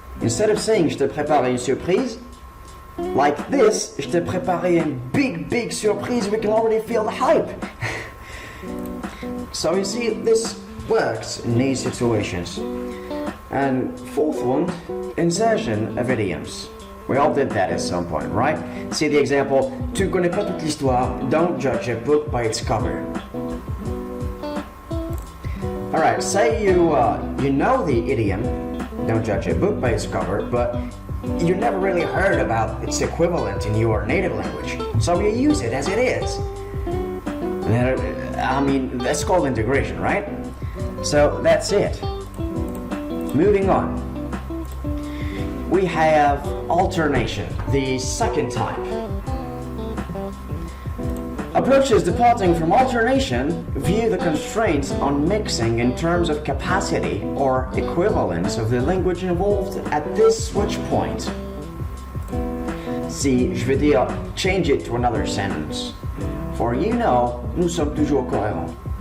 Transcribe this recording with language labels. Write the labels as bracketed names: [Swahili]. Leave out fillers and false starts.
[English] Instead of saying [French] je t'ai préparé une surprise, [English] like this, [French] je t'ai préparé une big surprise, [English] we can already feel the hype. So you see, this works in these situations. And fourth one, insertion of idioms. We all did that at some point, right? See the example, [French] tu ne connais pas toute l'histoire, [English] don't judge a book by its cover. Alright, say you know the idiom, don't judge a book by its cover, but you never really heard about its equivalent in your native language. So you use it as it is. I mean, that's called integration, right? So that's it. Moving on. We have alternation, the second type. Approaches departing from alternation view the constraints on mixing in terms of capacity or equivalence of the language involved at this switch point. [French] Si je veux dire, [English] change it to another sentence. For you know, [French] nous sommes toujours cohérents.